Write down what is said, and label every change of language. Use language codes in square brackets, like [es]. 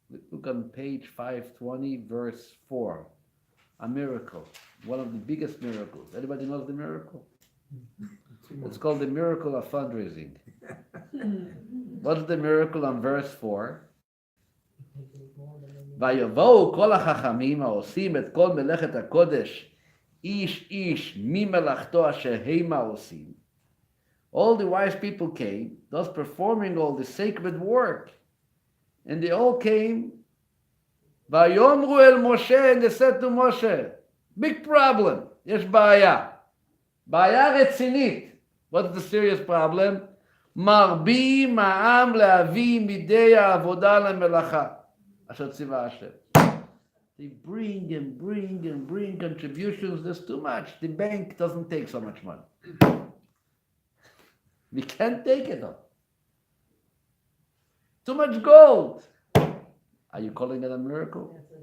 [en] Look on page 520, verse 4. A miracle. One of the biggest miracles. Anybody knows the miracle? It's called the miracle of fundraising. What's the miracle on verse 4? [he] ויבואו כל החכמים העושים את כל מלאכת הקודש, איש איש ממלאכתו אשר המה עושים. [en] All the wise people came, thus performing all the sacred work. And they all came. [he] ויאמרו אל משה, [en] and they said to Moshe, big problem, [he] יש בעיה. בעיה רצינית. [en] What's the serious problem? [he] מרבים העם להביא מדי העבודה למלאכה. אשר ציווה השם. [en] They bring and bring and bring contributions. There's too much. The bank doesn't take so much money. We can't take it all. Too much gold. Are you calling it a miracle?